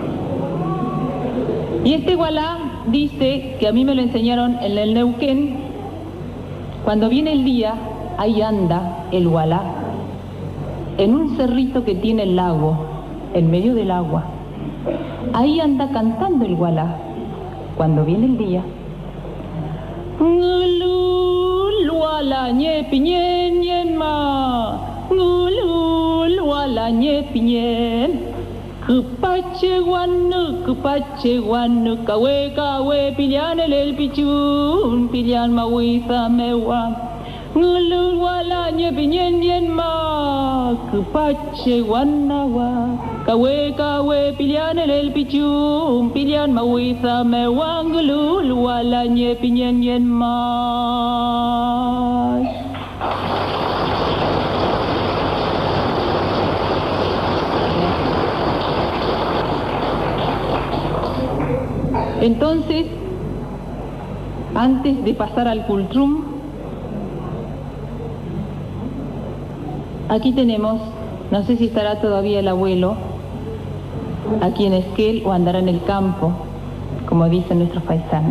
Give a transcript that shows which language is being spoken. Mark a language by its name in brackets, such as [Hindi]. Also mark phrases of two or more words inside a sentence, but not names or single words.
[Spanish] Y este Hualá dice que a mí me lo enseñaron en el Neuquén. Cuando viene el día, ahí anda el Hualá, en un cerrito que tiene el lago, en medio del agua. Ahí anda cantando el Hualá. Cuando viene el día, [Mapuche] Ngulul Hualá ñe piñen ñen ma, Ngulul Hualá ñe piñen. Kupache guanu, kawe, pilian el pichun, pilian mawisa mewa. Ngulul Hualá ñe piñen ñen ma, kupache guanawa, kawe, pilian el pichun, pilian mawisa mewa. Ngulul Hualá ñe piñen ñen ma. [Spanish] Entonces, antes de pasar al Cultrum, aquí tenemos, no sé si estará todavía el abuelo, aquí en Esquel o andará en el campo, como dicen nuestros paisanos.